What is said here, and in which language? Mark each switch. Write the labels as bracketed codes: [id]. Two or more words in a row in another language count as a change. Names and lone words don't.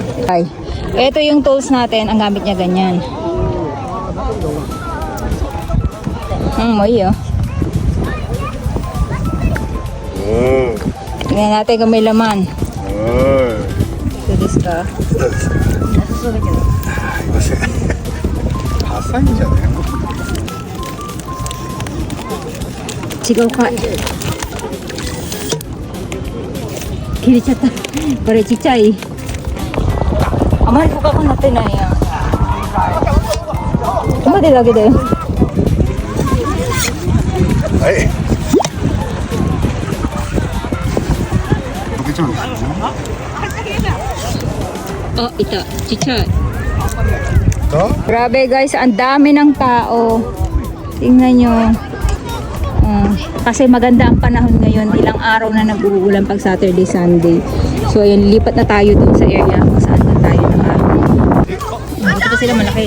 [tl] Ay. Ito yung tools natin, ang gamit niya ganyan. Moy oh. Tingnan natin kung may laman. Tulis ka. [ja] 浅いんじゃないの？違うか。切れちゃった。これちっちゃい。あまり深くなってないや。ここまでだけだよ。はい。溶けちゃうんですよね。あ、いた。ちっちゃい。 [tl] Grabe guys, ang dami ng tao. Tingnan nyo. Kasi maganda ang panahon ngayon. Ilang araw na nag-uulan pag Saturday, Sunday. So ayun, lipat na tayo dun sa area kung saan na tayo Dito sila malaki.